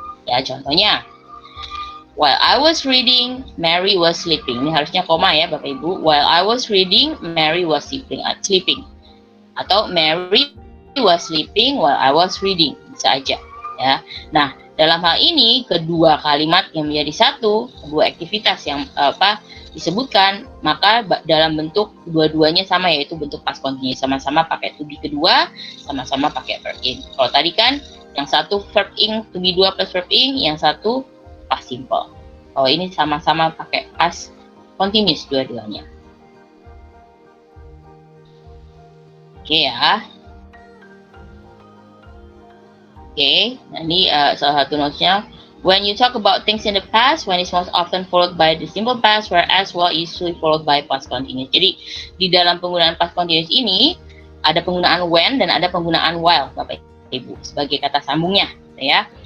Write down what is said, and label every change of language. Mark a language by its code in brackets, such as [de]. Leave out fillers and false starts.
[id] Ya, contohnya, [en] while I was reading, Mary was sleeping. [id] Ini harusnya koma ya Bapak Ibu. [en] While I was reading, Mary was sleeping. [id] Atau [en] Mary was sleeping while I was reading, [id] bisa aja ya. Nah, dalam hal ini kedua kalimat yang menjadi satu, dua aktivitas yang disebutkan, maka dalam bentuk dua-duanya sama, yaitu bentuk past continuous, sama-sama pakai to be kedua, sama-sama pakai verb in. Kalau tadi kan yang satu verb in, to be dua plus verb in, yang satu past simple. Kalau ini sama-sama pakai past continuous dua-duanya. Oke ya. Oke, nah ini salah satu notes-nya. [en] When you talk about things in the past, when is most often followed by the simple past, whereas while is usually followed by past continuous. [id] Jadi di dalam penggunaan past continuous ini ada penggunaan when dan ada penggunaan while, Bapak Ibu, sebagai kata sambungnya, ya.